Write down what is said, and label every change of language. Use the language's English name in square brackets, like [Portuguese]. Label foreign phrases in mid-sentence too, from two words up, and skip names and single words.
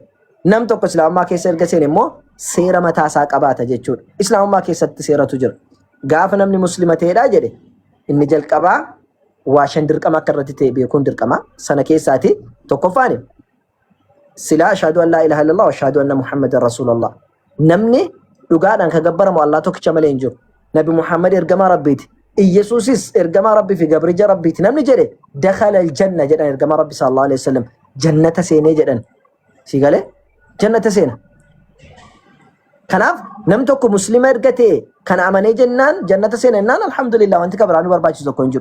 [Oromo] Nam tokko islaamummaa keessa erga seene immoo seera mataa isaa qabaata jechuudha. Islaamummaa keessatti seeratu jira. Gaafa namni muslima ta'edha jedhe inni jalqabaa waa shan dirqama akka irratti ta'e beekuun dirqama. Sana keessaati tokkoffaan silaa [Arabic] أشهد أن لا إله إلا الله وأشهد أن محمدا رسول الله. [Oromo] Namni dhugaadhaan kan gabbaramu Allah tokkicha malee hin jiru. Nabi Muhammad ergamaa Rabbiiti. Iyesuusis ergamaa Rabbii fi gabricha Rabbiiti. Namni jedhe [Arabic] دخل الجنة [Oromo] jedhan ergamaa Rabbi [Arabic] صلى الله عليه وسلم [Oromo] jannata seenee jedhan. Si galee jannata seena. Kanaaf nam tokko muslima erga ta'e kan amanee jennaan jannata seena jennaan alhamdulillah wanti kabiraan nu barbaachisu tokko hin jiru.